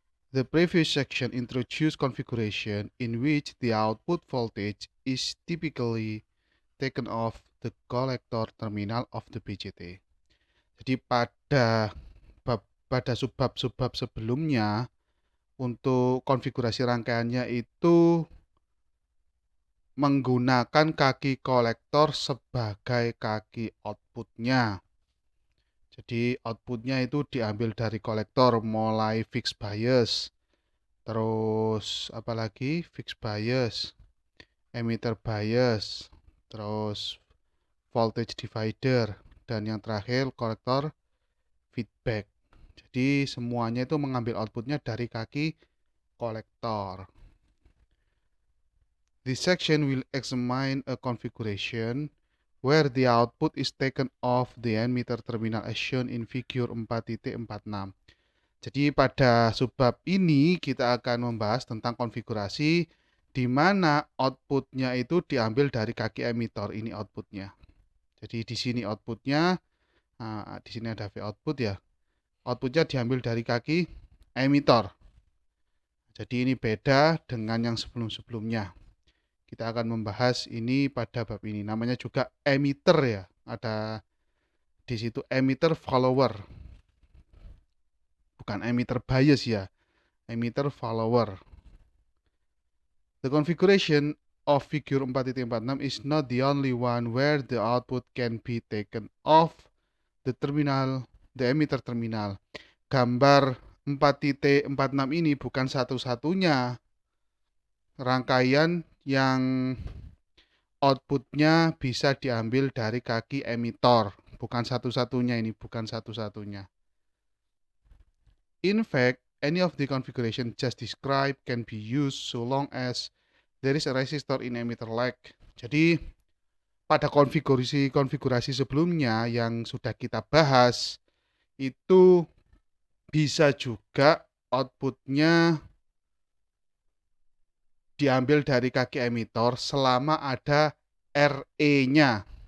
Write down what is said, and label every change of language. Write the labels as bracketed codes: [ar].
[en] The previous section introduced configuration in which the output voltage is typically taken off the collector terminal of the BJT. [id] Jadi pada subbab-subbab sebelumnya untuk konfigurasi rangkaiannya itu menggunakan kaki kolektor sebagai kaki outputnya. Jadi outputnya itu diambil dari kolektor mulai fixed bias, terus apalagi fixed bias, emitter bias, terus voltage divider, dan yang terakhir kolektor feedback. Jadi semuanya itu mengambil outputnya dari kaki kolektor. [en] This section will examine a configuration where the output is taken off the emitter terminal as shown in figure 4.46. [id] Jadi pada subbab ini kita akan membahas tentang konfigurasi di mana outputnya itu diambil dari kaki emitor. Ini outputnya. Jadi di sini outputnya, di sini ada V output ya. Outputnya diambil dari kaki emitor. Jadi ini beda dengan yang sebelum-sebelumnya. Kita akan membahas ini pada bab ini. Namanya juga emitter ya. Ada di situ emitter follower. Bukan emitter bias ya. Emitter follower. [en] The configuration of figure 4.46 is not the only one where the output can be taken off the emitter terminal. [id] Gambar 4.46 ini bukan satu-satunya rangkaian yang outputnya bisa diambil dari kaki emitor. Bukan satu-satunya ini, bukan satu-satunya. [en] In fact, any of the configuration just described can be used so long as there is a resistor in emitter lag. [id] Jadi, pada konfigurasi sebelumnya yang sudah kita bahas, itu bisa juga outputnya diambil dari kaki emitor selama ada RE-nya.